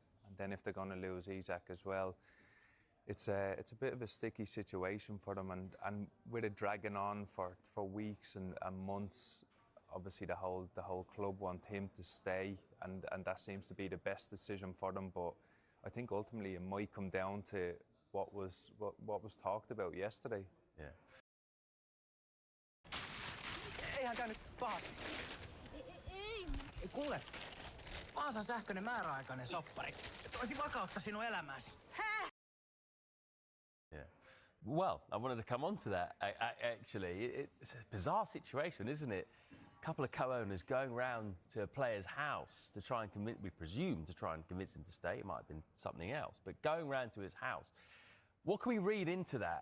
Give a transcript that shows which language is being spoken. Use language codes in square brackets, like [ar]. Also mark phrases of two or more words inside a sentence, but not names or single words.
[en] And then if they're going to lose Isak as well, it's a bit of a sticky situation for them, and with it dragging on for weeks and months, obviously the whole club want him to stay, and that seems to be the best decision for them. But I think ultimately it might come down to what was talked about yesterday. Yeah. [fi] Eihän tää nyt pahasti. Ei kuule. Vaasan sähköinen määräaikainen soppari. Toisi vakautta sinun elämääsi. [en] Yeah. Well, I wanted to come on to that, actually. It's a bizarre situation, isn't it? A couple of co-owners going round to a player's house to try and convince, we presume, to try and convince him to stay. It might have been something else, but going round to his house. What can we read into that?